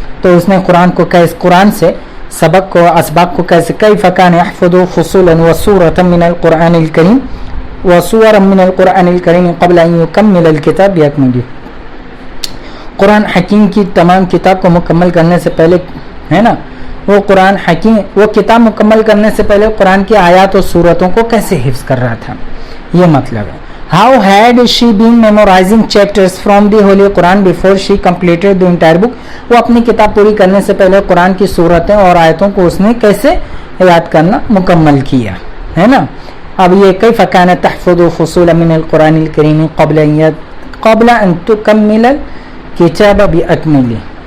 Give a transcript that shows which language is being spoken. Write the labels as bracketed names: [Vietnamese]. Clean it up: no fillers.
[Urdu] تو اس نے قرآن سے سبق کو اسباق کو کیسے [Arabic] کیف کان یحفظ فصولا وسورۃ من القرآن الکریم وسورا من القرآن الکریم قبل ان یکمل الکتاب بیکملہ. [Urdu] قرآن حکیم کی تمام کتاب کو مکمل کرنے سے پہلے، ہے نا، وہ کتاب مکمل کرنے سے پہلے قرآن کی آیات اور سورتوں کو کیسے حفظ کر رہا تھا، یہ مطلب ہے. [English] How had she been memorizing chapters from the Holy Quran before she completed the entire book? [Urdu] وہ اپنی کتاب پوری کرنے سے پہلے قرآن کی سورتیں اور آیتوں کو اس نے کیسے یاد کرنا مکمل کیا، ہے نا. اب یہ [Arabic] کیف کان تحفظ فصولا من القرآن الکریم قبل ان تکمل الکتاب بیکملہ.